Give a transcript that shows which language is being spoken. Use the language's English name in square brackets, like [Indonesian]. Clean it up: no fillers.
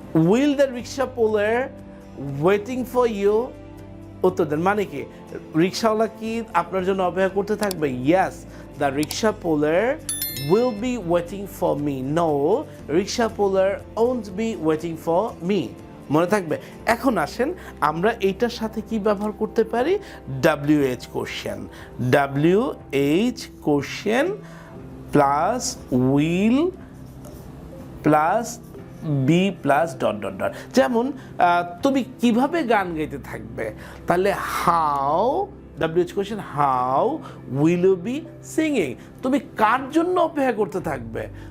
[English] Will the rickshaw puller waiting for you? [Bangla] উত্তর দেন। মানে কি রিক্সাওয়ালা কি আপনার জন্য অপেক্ষা করতে থাকবে? [English] Yes, the rickshaw puller will be waiting for me. No, rickshaw puller won't be waiting for me. [Bangla] মনে থাকবে। এখন আসেন আমরা এইটার সাথে কি ব্যবহার করতে পারি, WH question, WH question plus will plus B plus dot dot dot. যেমন তুমি কিভাবে গান গাইতে থাকবে, তাহলে how, WH question [English] how will you be singing, [Bangla] তুমি কার জন্য অপেক্ষা করতে থাকবে,